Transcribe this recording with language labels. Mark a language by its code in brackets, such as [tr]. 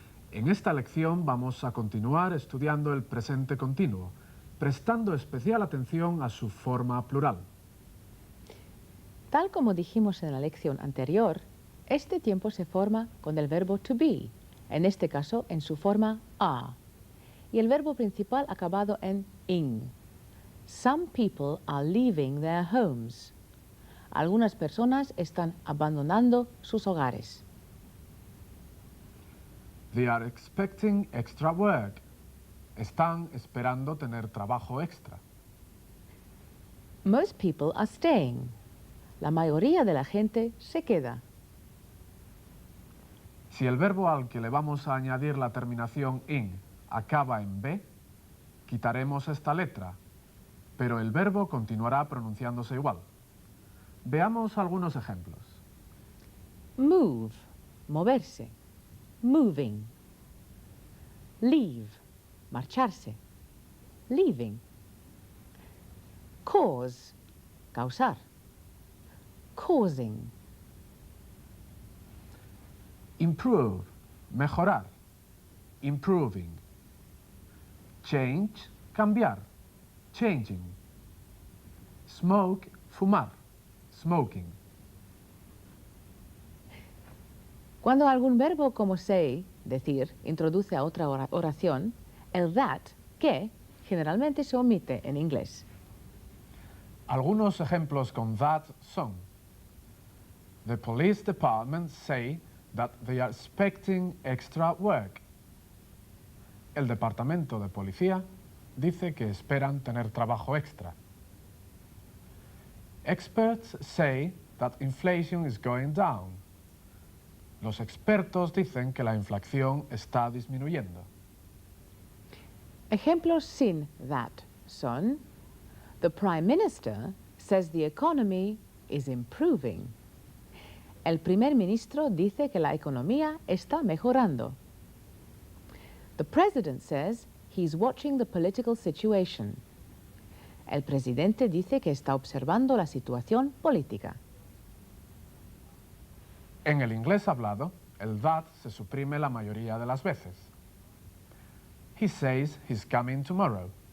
[es] En esta lección vamos a continuar estudiando el presente continuo, prestando especial atención a su forma plural. Tal como dijimos en la lección anterior, este tiempo se forma con el verbo to be, en este caso en su forma are, y el verbo principal acabado en ing. [en] Some people are leaving their homes. [es] Algunas personas están abandonando sus hogares. [en] They are expecting extra work. [es] Están esperando tener trabajo extra. [en] Most people are staying. [es] La mayoría de la gente se queda. Si el verbo al que le vamos a añadir la terminación ing acaba en B, quitaremos esta letra, pero el verbo continuará pronunciándose igual. Veamos algunos ejemplos. [en] Move, moverse. Moving. Leave, marcharse. Leaving. Cause, causar. Causing. Improve, mejorar. Improving. Change, cambiar. Changing. Smoke, fumar. Smoking. [es] Cuando algún verbo como say, decir, introduce a otra oración, el that, que, generalmente se omite en inglés. Algunos ejemplos con [en] that son: The police department say that they are expecting extra work. [es] El departamento de policía dice que esperan tener trabajo extra. [en] Experts say that inflation is going down. [es] Los expertos dicen que la inflación está disminuyendo. Ejemplos sin [en] that son: The Prime Minister says the economy is improving. [es] El primer ministro dice que la economía está mejorando. [en] The President says he's watching the political situation. [es] El presidente dice que está observando la situación política. En el inglés hablado, el that se suprime la mayoría de las veces. [en] He says he's coming tomorrow.